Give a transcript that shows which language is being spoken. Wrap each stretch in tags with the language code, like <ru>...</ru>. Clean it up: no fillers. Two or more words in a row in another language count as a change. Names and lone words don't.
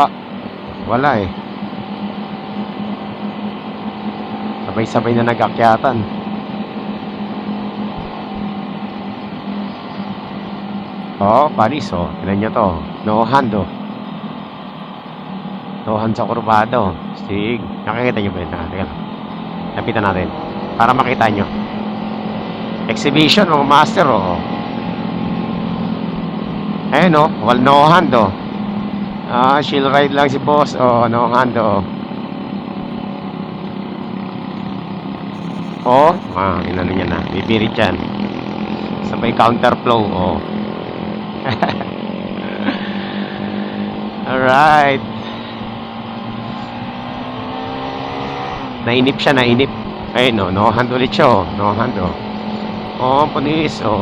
<tl>Wala eh. Sabay-sabay na nag-akyatan. Paris tignan nyo to.</tl> <en>No hand</en> <tl>sa kurbado. Stig. Nakikita nyo ba yun? Teka lang. Lapitan natin para makita nyo. Exhibition mga master Ayun wal</tl> <en>no hand shield ride</en> <tl>lang si boss</tl> <en>no hand</en> <tl>inano niya na, bibirit yan. Sabay counterflow alright. Nainip siya, nainip. Ayun</tl> <en>no hand</en> <tl>ulit siya</tl> <en>no hand</en> <tl>punis</tl>